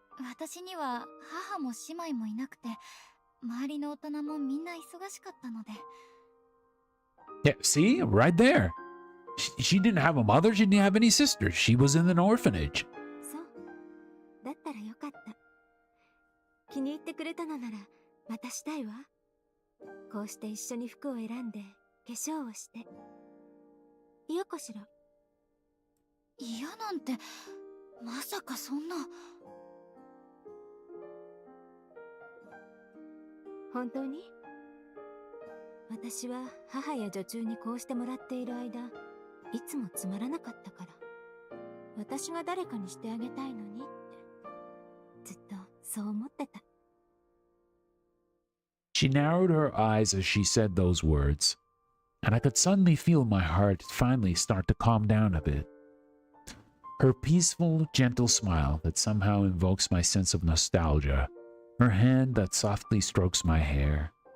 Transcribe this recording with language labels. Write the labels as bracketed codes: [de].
[ja] 私には母も姉妹もいなくて、周りの大人もみんな忙しかったので。 [en] Yeah, see? Right there. She didn't have a mother, she didn't have any sisters. She was in an orphanage. [ja] そう。だったらよかった。気に入ってくれたのなら、またしたいわ。こうして一緒に服を選んで、化粧をして。嫌かしら？嫌なんて、まさかそんな。本当に？私は母や女中にこうしてもらっている間、いつもつまらなかったから、私が誰かにしてあげたいのにって、ずっとそう思ってた。 [en] She narrowed her eyes as she said those words, and I could suddenly feel my heart finally start to calm down a bit. Her peaceful, gentle smile that somehow invokes my sense of nostalgia, her hand that softly strokes my hair.